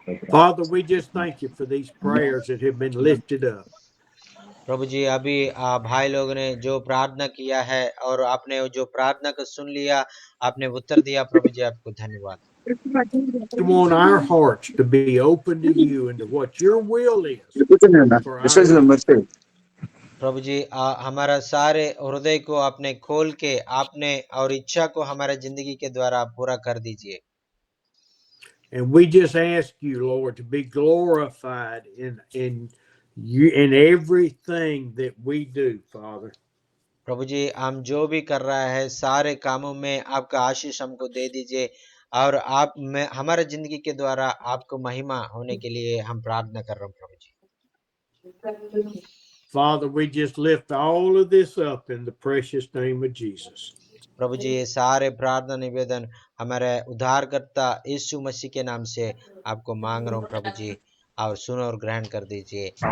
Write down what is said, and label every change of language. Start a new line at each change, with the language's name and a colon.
English: Father, we just thank you for these prayers that have been lifted up.
Hindi: प्रभु जी, अभी भाई लोग ने जो प्रार्थना किया है और आपने जो प्रार्थना को सुन लिया, आपने उत्तर दिया प्रभु जी, आपको धन्यवाद।
English: We want our hearts to be open to you and to what your will is for our lives.
Hindi: प्रभु जी हमारा सारे हृदय को आपने खोल के आपने और इच्छा को हमारे जिंदगी के द्वारा आप पूरा कर दीजिए।
English: And we just ask you, Lord, to be glorified in you in everything that we do, Father.
Hindi: प्रभु जी हम जो भी कर रहा है सारे कामों में आपका आशीष हमको दे दीजिए और आप में हमारे जिंदगी के द्वारा आपको महिमा होने के लिए हम प्रार्थना कर रहे हैं प्रभु जी।
English: Father, we just lift all of this up in the precious name of Jesus.
Hindi: प्रभु जी ये सारे प्रार्थना निवेदन हमारे उद्धारकर्ता यीशु मसीह के नाम से आपको मांग रहा हूँ प्रभु जी और सुनो और ग्रहण कर दीजिए।